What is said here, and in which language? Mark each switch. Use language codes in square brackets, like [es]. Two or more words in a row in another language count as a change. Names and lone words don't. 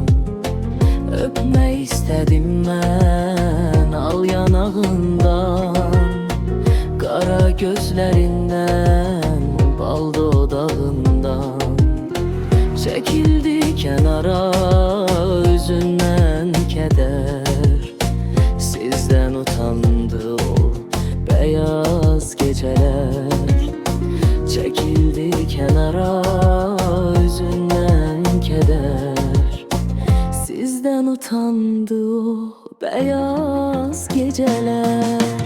[az] Öpmək istədim mən al yanağından, qara gözlərindən, bal dodağından. Çəkildi kənara üzündən kədər, [tr] sizden utandı o beyaz geceler. Çekildi kenara yüzünden keder, sizden utandı o beyaz geceler.